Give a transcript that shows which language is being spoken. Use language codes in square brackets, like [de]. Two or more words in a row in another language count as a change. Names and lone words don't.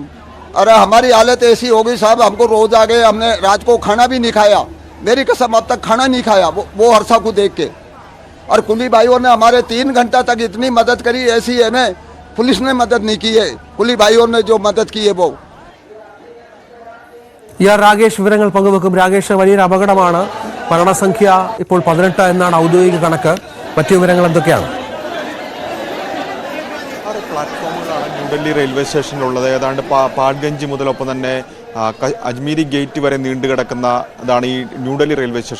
[hi] अरे हमारी हालत ऐसी हो गई साहब, हमको रोज आ गए, हमने रात को खाना भी नहीं खाया। मेरी कसम, अब तक खाना नहीं खाया वो हरसा को देख के। और कुली भाइयों ने हमारे 3 घंटा तक इतनी मदद करी, ऐसी है में पुलिस ने मदद नहीं की है। कुली भाइयों ने जो मदद की है वो [ml] രാകേഷ് വിവരങ്ങൾ പങ്കുവെക്കും. രാകേഷ്, വലിയൊരു അപകടമാണ്. മരണസംഖ്യ ഇപ്പോൾ 18 എന്നാണ് ഔദ്യോഗിക കണക്ക്. മറ്റു വിവരങ്ങൾ എന്തൊക്കെയാണ്? പ്ലാറ്റ്ഫോമുകളാണ് ന്യൂഡൽഹി റെയിൽവേ സ്റ്റേഷനിലുള്ളത്. ഏതാണ്ട് പാഡ്ഗഞ്ച് മുതലൊപ്പം തന്നെ അജ്മീരി ഗേറ്റ് വരെ നീണ്ടുകിടക്കുന്ന ഇതാണ് ഈ ന്യൂഡൽഹി റെയിൽവേ സ്റ്റേഷൻ.